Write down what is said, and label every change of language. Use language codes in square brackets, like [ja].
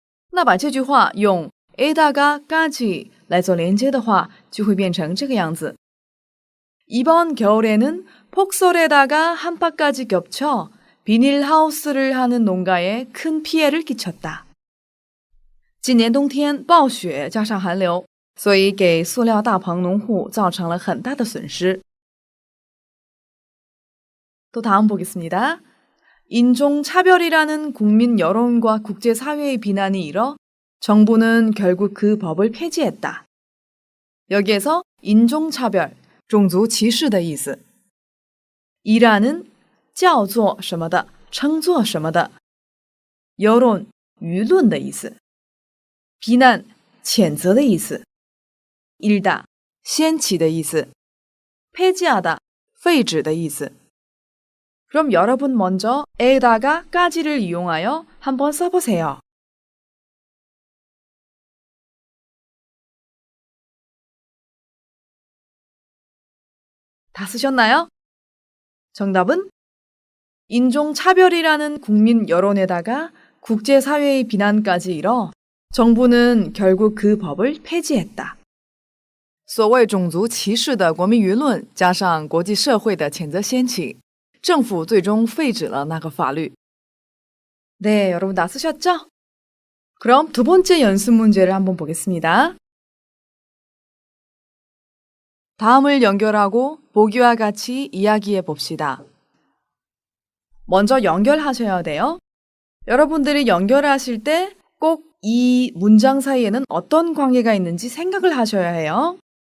[zh] 那把这句话用 에다가 까지 来做连接的话，就会变成这个样子。 [ko] 이번 겨울에는 폭설에다가 한파까지 겹쳐 비닐하우스를 하는 농가에 큰 피해를 끼쳤다. [zh] 今年冬天暴雪加上寒流，所以给塑料大棚农户造成了很大的损失。 [ko] 또 다음 보겠습니다. 인종차별이라는 국민 여론과 국제사회의 비난이 일어 정부는 결국 그 법을 폐지했다. 여기에서 [zh] 인종차별, 种族歧视的意思。 이라는 叫做什么的，称作什么的。 여론, 舆论的意思。 비난, 谴责的意思。 일다, 掀起的意思。 폐지하다, 废止的意思。 [ko] 그럼 여러분 먼저 에다가 까지를 이용하여 한번 써보세요. 다 쓰셨나요? 정답은 인종차별이라는 국민 여론에다가 국제사회의 비난까지 일어 정부는 결국 그 법을 폐지했다. [zh] 所谓种族歧视的国民舆论加上国际社会的谴责掀起，政府最终废止了那个法律。 [ko] 네, 여러분 다 쓰셨죠? 그럼 두 번째 연습 문제를 한번 보겠습니다. 다음을 연결하고 보기와 같이 이야기해 봅시다. 먼저 연결하셔야 돼요. 여러분들이 연결하실 때 꼭 이 문장 사이에는 어떤 관계가 있는지 생각을 하셔야 해요.